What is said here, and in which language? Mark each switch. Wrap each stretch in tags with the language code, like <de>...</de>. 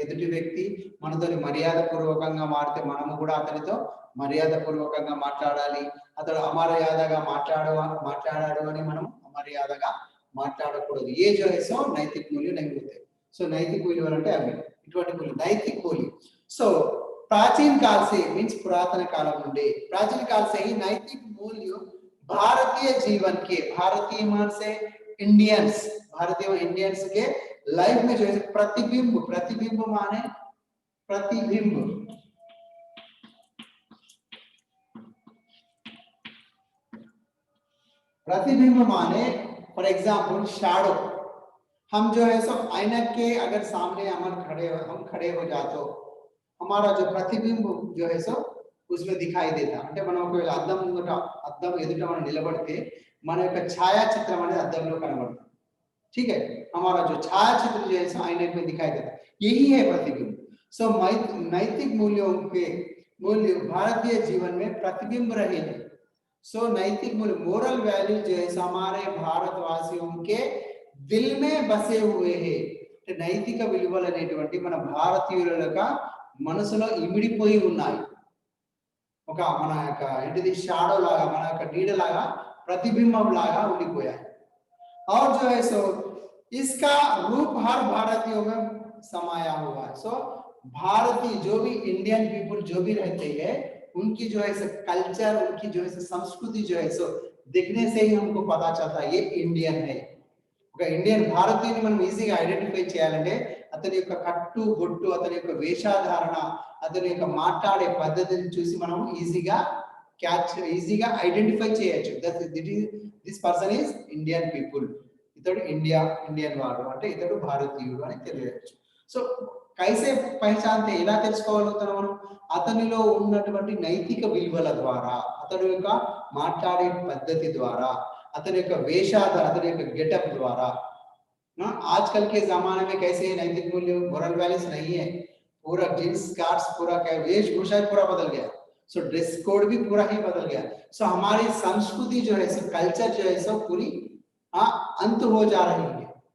<te>ఎదుటి వ్యక్తి మనతో మర్యాదపూర్వకంగా మాట్లాడితే మనము కూడా అతనితో మర్యాదపూర్వకంగా మాట్లాడాలి. అతడు అమర్యాదగా మాట్లాడాడు అని మనం అమర్యాదగా మాట్లాడకూడదు.</te> <hi>ये जो है सो नैतिक मूल्य नहीं होते. सो नैतिक</hi> <te>విలువలు అంటే అవి ఇటువంటి మూల్యం,</te> <hi>नैतिक मूल्य. सो प्राचीन काल से मीन्स पुरातन काल నుండి, प्राचीन काल से ही नैतिक मूल्य भारतीय जीवन के, भारतीय मान से इंडियंस, भारतीय इंडियंस के लाइफ में जो है प्रतिबिंब, प्रतिबिंब माने प्रतिबिंब, प्रतिबिंब माने फॉर एग्जाम्पल शैडो. हम जो है सो ऐनक के अगर सामने हम खड़े हो जाते हो, हमारा जो प्रतिबिंब जो है सो उसमें दिखाई देता.</hi> <te>అంటే మనం ఒకవేళ అద్దం ఎదుట మనం నిలబడితే మన యొక్క ఛాయాచిత్రం అనేది అద్దంలో కనబడుతుంది.</te> <hi>ठीक है? हमारा जो छायाचित्र जो है आईने में दिखाई देता है, यही है प्रतिबिंब. सो नैतिक मूल्यों के मूल्य भारतीय जीवन में प्रतिबिंब रहे हैं. सो नैतिक मूल्य, मोरल वैल्यू जो है हमारे भारतवासियों के दिल में बसे हुए हैं.</hi> <te>నైతిక విలువలు అనేటువంటి మన భారతీయుల యొక్క మనసులో ఇమిడిపోయి ఉన్నాయి. ఒక మన యొక్క ఏంటిది షాడో లాగా, మన యొక్క నీడ లాగా, प्रतिबिंबం లాగా ఉండిపోయాయి.</te> <hi>और जो है सो इसका रूप हर भारतीयों में समाया हुआ है. सो भारतीय जो भी इंडियन पीपल जो भी रहते हैं, उनकी जो है कल्चर, उनकी जो है संस्कृति जो है सो दिखने से ही हमको पता चलता है ये इंडियन है.</hi> <te>ఒక ఇండియన్ భారతీయుని మనం ఈజీగా ఐడెంటిఫై చేయాలంటే అతని యొక్క కట్టు బొట్టు, అతని యొక్క వేషధారణ, అతని యొక్క మాట్లాడే పద్ధతిని చూసి మనం ఈజీగా ఐడెంటిఫై చేయొచ్చు. This person is Indian people, ఇతడు ఇండియన్ వాడు అంటే ఇతడు భారతీయుడు అని తెలియవచ్చు. సో</te> <hi>కైసే పహచాన్తే,</hi> <te>ఎలా తెలుసుకోగలుగుతాం మనం? అతనిలో ఉన్నటువంటి నైతిక విలువల ద్వారా, అతని యొక్క మాట్లాడే పద్ధతి ద్వారా,</te> <hi>अतने का वेशाधार, अतने का गेटअप द्वारा. आजकल के जमाने में कैसे नैतिक मूल्य, मोरल वैल्यूज नहीं है. पूरा जींस स्कर्ट्स, पूरा वेशभूषा पूरा बदल गया. सो ड्रेस कोड भी पूरा ही बदल गया. सो हमारी संस्कृति जो है सो कल्चर जो है सो पूरी अंत हो जा रही है.</hi>